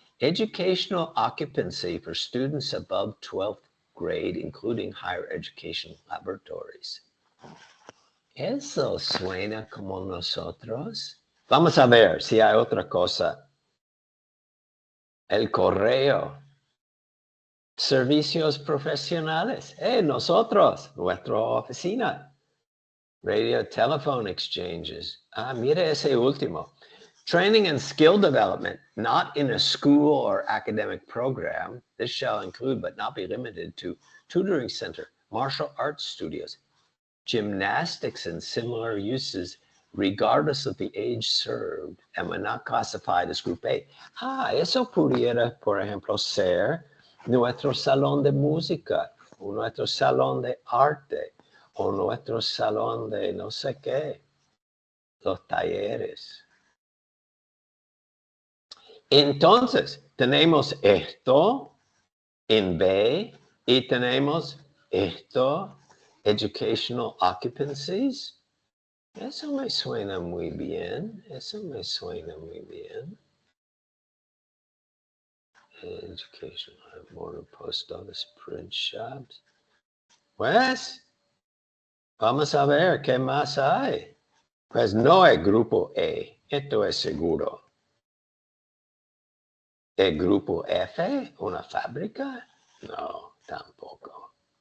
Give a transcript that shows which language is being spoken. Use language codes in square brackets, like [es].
[en] Educational occupancy for students above 12th grade, including higher education laboratories. [es] Eso suena como nosotros. Vamos a ver si hay otra cosa el correo, servicios profesionales, nosotros, nuestra oficina, [en] radio telephone exchanges. [es] Mire ese último. [en] Training and skill development, not in a school or academic program. This shall include, but not be limited to, tutoring center, martial arts studios, gymnastics and similar uses, regardless of the age served, and when not classified as Group A. [es] Eso pudiera, por ejemplo, ser nuestro salón de música, o nuestro salón de arte, o nuestro salón de no sé qué, los talleres. Entonces, tenemos esto en B y tenemos esto, [en] educational occupancies. [es] Eso me suena muy bien. Eso me suena muy bien. [en] Educational, motor post office, print shops. [es] Pues, vamos a ver qué más hay. Pues no es grupo E. Esto es seguro. ¿El grupo F? ¿Una fábrica? No, tampoco.